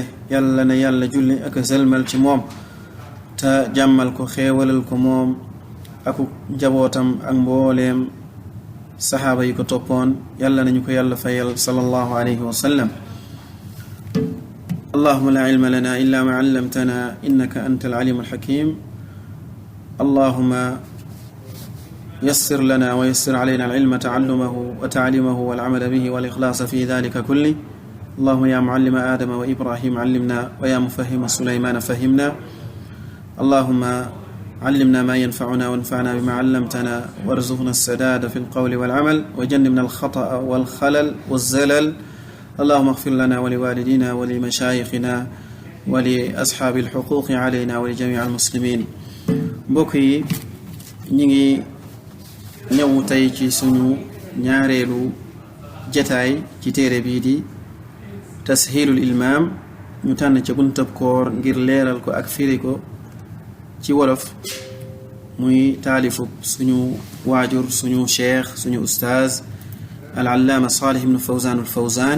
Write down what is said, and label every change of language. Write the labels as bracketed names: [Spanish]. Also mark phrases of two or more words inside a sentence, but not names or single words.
[Wolof] yàlla na yàlla julli ak selmal ci moom te jàmmal ko, xeewalal ko moom aku njabootam ak mbooleem saxaaba yi ko toppoon. yàlla nañu ko yàlla fayal [Arabic] صلى الله عليه وسلم. اللهم لا علم لنا إلا ما علمتنا إنك أنت العليم الحكيم. اللهم يسر لنا ويسر علينا العلم تعلمه وتعليمه والعمل به والإخلاص في ذلك كله. اللهم يا معلم آدم وإبراهيم علمنا ويا مفهم سليمان فهمنا. allahumma علمنا ما ينفعنا وانفعنا بما علمتنا وارزقنا السداد في القول والعمل وجنبنا الخطأ والخلل والزلل. اللهم اغفر لنا ولوالدينا ولمشايخنا ولأصحاب الحقوق علينا ولجميع المسلمين. [Wolof] mbokk yi ñi ngi ñëw tey ci suñu ñaareelu jataay ci téere bii di tashilul ilmaam. ñu tànn ca buntab koor ngir leeral ko ak firi ko ci wolof, muy taalifu suñu waajur, suñu cheikh, suñu ustaaz al-allaama Saalih ibn Fawzaan al-Fawzaan.